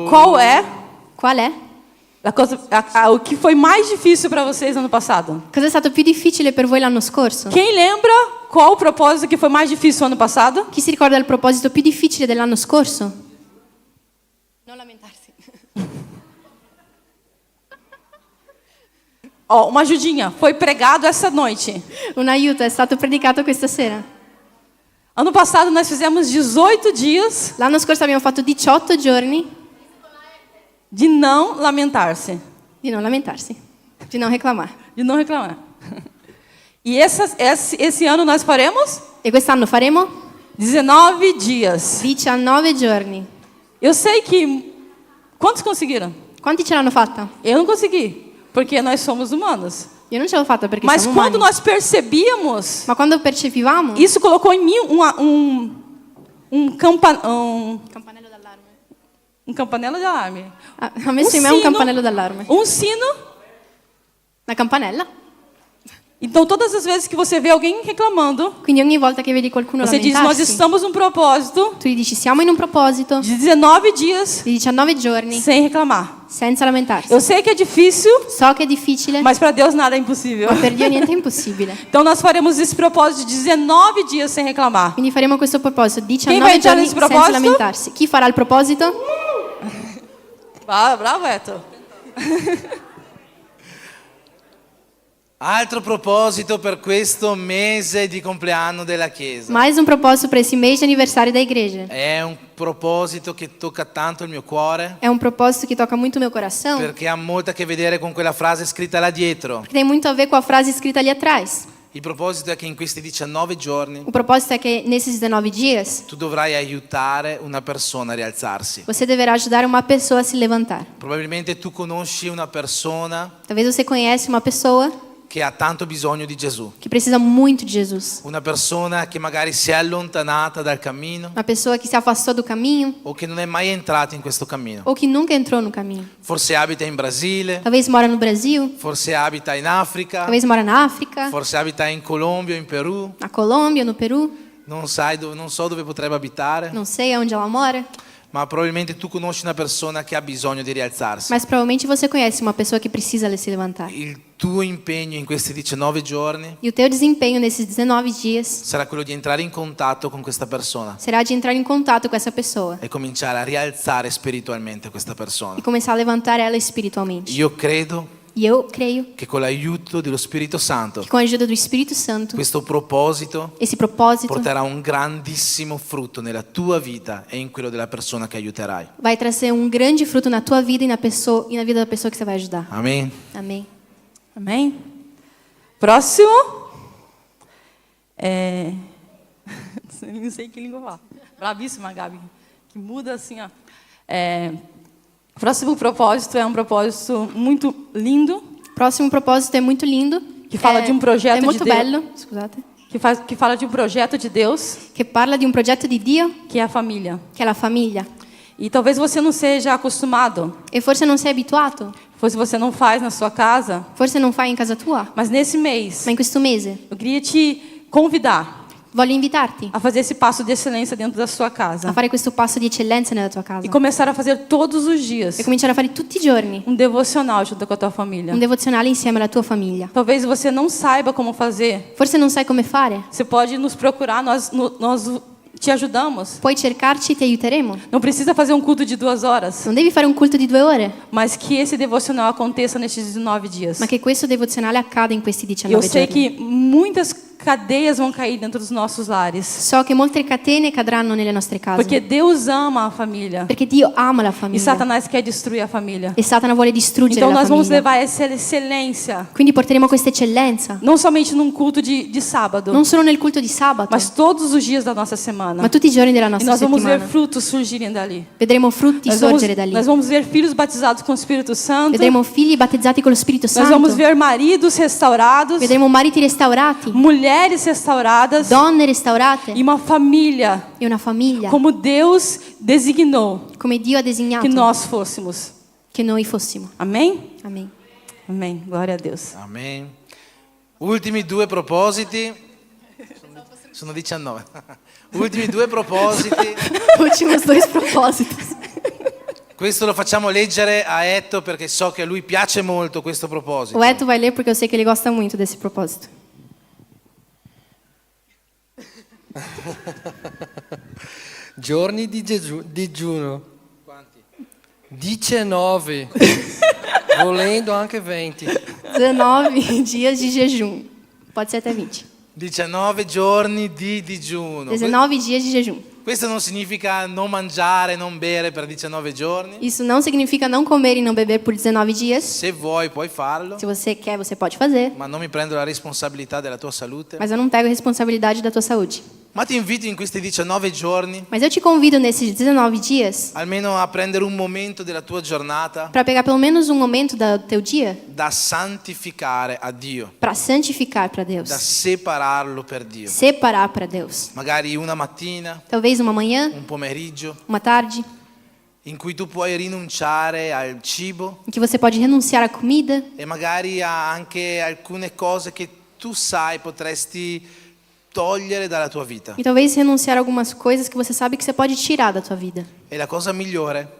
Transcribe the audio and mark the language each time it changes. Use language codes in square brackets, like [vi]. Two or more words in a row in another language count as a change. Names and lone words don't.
[pt] Qual é Qual é? o que foi mais difícil para vocês ano passado? [it] Cosa è stato più difficile per voi l'anno scorso? [pt] Quem lembra qual o propósito que foi mais difícil ano passado? [it] Chi si ricorda il proposito più difficile dell'anno scorso? Non lamentarsi. [pt] Ó, uma ajudinha. Foi pregado essa noite. [it] Un aiuto, è stato predicato questa sera. [pt] Ano passado nós fizemos 18 dias [it] L'anno scorso abbiamo fatto 18 giorni [pt] de não lamentar-se, [it] di non lamentarsi, di non reclamare. [pt] de não reclamar. E esse ano nós faremos [it] E quest'anno faremo [pt] 19 dias. [it] 19 giorni. [pt] Eu sei que... Quantos conseguiram? [it] Quanti ce l'hanno fatta? [pt] Eu não consegui, porque nós somos humanos. [it] Io non ce l'ho fatta perché [pt] Mas [it] siamo [pt] quando [it] umani. [pt] nós percebíamos, [it] Ma quando percepivamo [pt] isso colocou em mim [it] campanello d'allarme. [pt] um campanello de alarme. [it] Ha messo in me un campanello d'allarme. [pt] Um sino [it] Una campanella [pt] Então, todas as vezes que você vê alguém reclamando, [it] Quindi ogni volta che vedi qualcuno [pt] você diz: nós [it] lamentarsi, [pt] estamos num propósito [it] tu gli dici siamo in un proposito [pt] de 19 dias [it] di 19 giorni [pt] sem reclamar. [it] senza lamentarsi. [pt] Eu sei que é difícil, [it] So che è difficile, [pt] mas para Deus nada é impossível. [it] ma per Dio niente è impossibile. [pt] Então, nós faremos esse propósito de 19 dias sem reclamar. [it] Quindi faremo questo proposito, [pt] vai 19 [it] entrare giorni [pt] nesse [it] senza proposito? lamentarsi. Chi farà il proposito? Bravo, Eto. Altro proposito per questo mese di compleanno della Chiesa. [pt] Mais [it] un proposito per [pt] esse mês de aniversário da igreja. [it] È un proposito che tocca tanto il mio cuore [pt] É um propósito que toca muito meu coração, [it] perché ha molto a che vedere con quella frase scritta là dietro. [pt] porque tem muito a ver com a frase escrita ali atrás. [it] Il proposito è che in questi 19 giorni [pt] O propósito é que nesses 19 dias [it] tu dovrai aiutare una persona a rialzarsi. [pt] você deverá ajudar uma pessoa a se levantar. [it] Probabilmente tu conosci una persona [pt] Talvez você conhece uma pessoa [it] che ha tanto bisogno di Gesù. [pt] que precisa muito de Jesus. [it] Una persona che magari si è allontanata dal cammino [pt] Uma pessoa que se afastou do caminho [it] o che non è mai entrata in questo cammino. [pt] ou que nunca entrou no caminho. [it] Forse abita in Brasile, [pt] Talvez mora no Brasil, [it] forse abita in Africa, [pt] talvez mora na África, [it] forse abita in Colombia o in Perù, [pt] na Colômbia, no Peru, [it] non so dove potrebbe abitare, [pt] não sei aonde ela mora, [it] ma probabilmente tu conosci una persona che ha bisogno di rialzarsi. [pt] mas provavelmente você conhece uma pessoa que precisa se levantar. [it] Il tuo impegno in questi 19 giorni [pt] E o teu desempenho nesses 19 dias [it] sarà quello di entrare in contatto con questa persona [pt] será de entrar em contato com essa pessoa [it] e cominciare a rialzare spiritualmente questa persona. [pt] e começar a levantar ela espiritualmente. [it] Io credo [pt] E eu creio [it] che con l'aiuto dello Spirito Santo [pt] que com a ajuda do Espírito Santo, [it] questo proposito [pt] esse propósito [it] porterà un grandissimo frutto nella tua vita e in quello della persona che aiuterai. [pt] vai trazer um grande fruto na tua vida e na vida da pessoa que você vai ajudar. [it] Amen. [pt] Amém. Amém? Próximo. Não sei que língua falar. Bravíssima, Gabi. Que muda assim, ó. Próximo propósito é um propósito muito lindo, Próximo propósito é muito lindo. Que fala de um projeto é muito de Deus. [it] bello, scusate, [pt] que fala de um projeto de Deus, [it] che parla di un progetto di Dio [pt] que é a família. [it] che è la famiglia. [pt] E talvez você não seja acostumado, [it] E forse non sei abituato, [pt] pois você não faz na sua casa, [it] forse non fai in casa tua, [pt] mas nesse mês [it] ma in questo mese [pt] eu queria te convidar [it] voglio invitarti [pt] a fazer esse passo de excelência dentro da sua [it] a [pt] casa [it] fare questo passo di eccellenza nella tua casa [pt] e começar a fazer todos os dias [it] e cominciare a fare tutti i giorni [pt] um devocional junto com a tua família. [it] un devozionale insieme alla tua famiglia. [pt] Talvez você não saiba como fazer. [it] Forse non sai come fare, [pt] Você pode nos procurar, nós te ajudamos. [it] puoi cercarci e ti aiuteremo. [pt] Não precisa fazer um culto de 2 horas, [it] Non devi fare un culto di 2 ore, [pt] mas que esse devocional aconteça nestes 19 dias. [it] ma che questo devozionale accada in questi [pt] Eu 19 sei [it] giorni. [pt] que muitas cadeias vão cair dentro dos nossos lares, [it] So che molte catene cadranno nelle nostre case, [pt] porque Deus ama a família [it] perché Dio ama la [pt] e [it] famiglia [pt] Satanás quer destruir a família. [it] e Satana vuole distruggere [pt] Então [it] la [pt] nós vamos [it] famiglia. [pt] levar essa excelência, [it] Quindi porteremo questa eccellenza [pt] não somente num culto de sábado, [it] non solo nel culto di sabato, [pt] mas todos os dias da nossa semana. [it] ma tutti i giorni della [pt] E [it] nostra [pt] nós vamos ver [it] settimana. [pt] frutos surgirem dali. [it] Vedremo frutti sorgere da lì. [pt] Nós vamos ver filhos batizados com o Espírito Santo. [it] Vedremo figli battezzati con lo Spirito [pt] Nós [it] Santo. [pt] vamos ver maridos restaurados, [it] Vedremo mariti restaurati, [pt] mulheres restauradas [it] donne restaurate [pt] e uma família [it] e una famiglia [pt] como Deus designou [it] come Dio ha designato [pt] que nós fôssemos. [it] che noi fossimo. [pt] Amém? [it] Amen. [pt] Amém. Glória a Deus. [it] Amen. Ultimi 2 propositi. Sono 19. Ultimi 2 propositi. [pt] Últimos 2 propósitos. [it] Questo lo facciamo leggere a Etto perché so che a lui piace molto questo proposito. [pt] O Eto vai ler porque eu sei que ele gosta muito desse propósito. [it] Giorni di digiuno. Quanti? 19. Volendo anche 20. [pt] 19 dias de jejum. Pode ser até 20. [it] 19 giorni di digiuno. [pt] 19 dias de jejum. [it] Questo non significa non mangiare, non bere per 19 giorni. [pt] Isso não significa não comer e não beber por 19 dias. [it] Se vuoi puoi farlo, [pt] Se você quer, você pode fazer. [it] ma non mi prendo la responsabilità della tua salute. [pt] Mas eu não pego a responsabilidade da tua saúde. [it] Ma ti invito in questi 19 giorni [pt] Mas eu te convido nesses 19 dias [it] almeno a prendere un momento della tua giornata [pt] para pegar pelo menos um momento do teu dia [it] da santificare a Dio, [pt] para santificar para Deus. [it] da separarlo per Dio. [pt] Separar para Deus. [it] Magari una mattina, [pt] Talvez uma manhã, [it] un pomeriggio, [pt] uma tarde, [it] in cui tu puoi rinunciare al cibo [pt] em que você pode renunciar à comida [it] e magari a anche alcune cose che tu sai potresti togliere dalla tua vita. [pt] E talvez renunciar a algumas coisas que você sabe que você pode tirar da tua vida. [it] E la cosa migliore